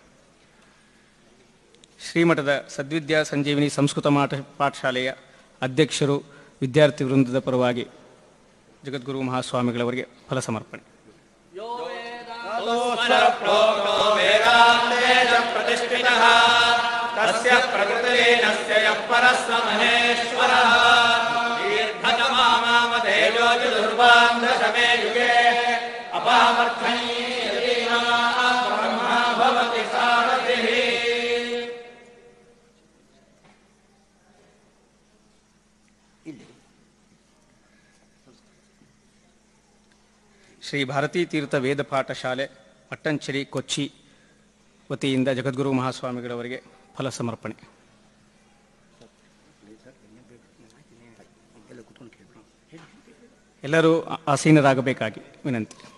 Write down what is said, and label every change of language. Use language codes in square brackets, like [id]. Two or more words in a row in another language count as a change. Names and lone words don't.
[kn] ಶ್ರೀಮಠದ ಸದ್ವಿದ್ಯಾ ಸಂಜೀವಿನಿ ಸಂಸ್ಕೃತ ಪಾಠಶಾಲೆಯ ಅಧ್ಯಕ್ಷರು ವಿದ್ಯಾರ್ಥಿ ವೃಂದದ ಪರವಾಗಿ ಜಗದ್ಗುರು ಮಹಾಸ್ವಾಮಿಗಳವರಿಗೆ ಫಲ ಸಮರ್ಪಣೆ. [sa] ಪ್ರತಿಷ್ಠಿತಃ तस्य प्रकृतिलीनस्य यः परस्य महेश्वरः तीर्थतमामामतेजो चतुर्वां दशमे युगे अपामर्थैर्वीणा ब्रह्मा भवति सारथिः. [kn] ಶ್ರೀ ಭಾರತೀ ತೀರ್ಥ ವೇದ ಪಾಠಶಾಲೆ ಪಟ್ಟಂಚೇರಿ ಕೊಚ್ಚಿ ವತಿಯಿಂದ ಜಗದ್ಗುರು ಮಹಾಸ್ವಾಮಿಗಳವರಿಗೆ ಫಲ ಸಮರ್ಪಣೆ. ಎಲ್ಲರೂ ಆಸೀನರಾಗಬೇಕಾಗಿ ವಿನಂತಿ.